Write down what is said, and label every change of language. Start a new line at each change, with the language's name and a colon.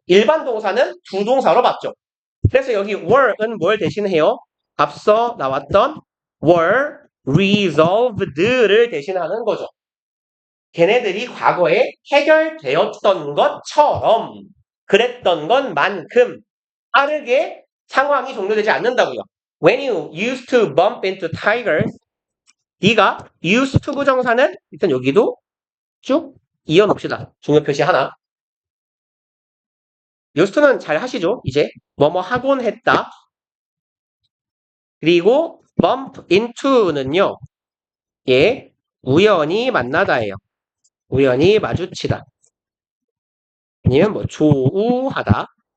Korean: 일반 동사는 두 동사로 받죠. 그래서 여기 were은 뭘 대신해요? 앞서 나왔던 were resolved를 대신하는 거죠. 걔네들이 과거에 해결되었던 것처럼 그랬던 것만큼 빠르게 상황이 종료되지 않는다고요.
English: When you used to bump into tigers
Korean: 네가
English: used to
Korean: 부정사는 일단 여기도 쭉 이어놓읍시다. 중요 표시 하나. used to는 잘 하시죠? 이제 뭐뭐 하곤 했다. 그리고 bump into는요. 예, 우연히 만나다예요. 우연히 마주치다. 아니면 뭐 조우하다.